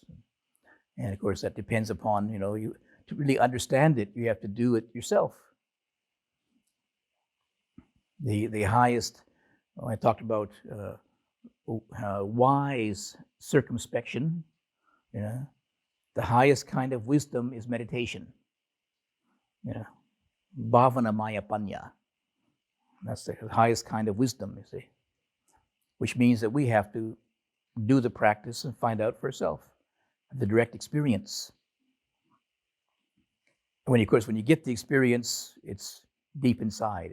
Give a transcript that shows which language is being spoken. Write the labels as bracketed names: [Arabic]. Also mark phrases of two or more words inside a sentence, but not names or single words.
[English] And of course, that depends upon, you to really understand it, you have to do it yourself. The highest, I talked about wise circumspection, the highest kind of wisdom is meditation. [Pali] Bhavana maya panya. [English] That's the highest kind of wisdom, you see. Which means that we have to do the practice and find out for ourselves, the direct experience. When you get the experience, it's deep inside.